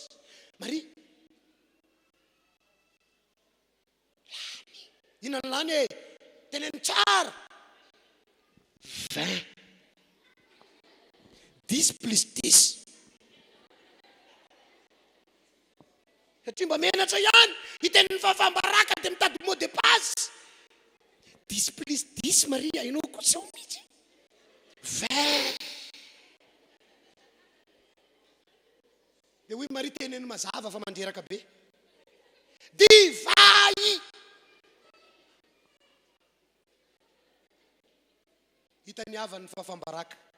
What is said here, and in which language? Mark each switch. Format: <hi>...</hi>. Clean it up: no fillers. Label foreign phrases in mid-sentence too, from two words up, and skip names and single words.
<mg>Maria, inona ny lany teneny tsara. 20. 10 plus 10. Satria mba menatra ihany itenen'ny Fotoam-bavaka dia mitady</mg> <fr>mot de passe.</fr> <mg>10 plus 10 Maria, inao kosa mihitsy. 20. Dia hoy Maria teneny mazava fa mandreraka be. Divay. Hitany havan'ny Fotoam-bavaka.</mg>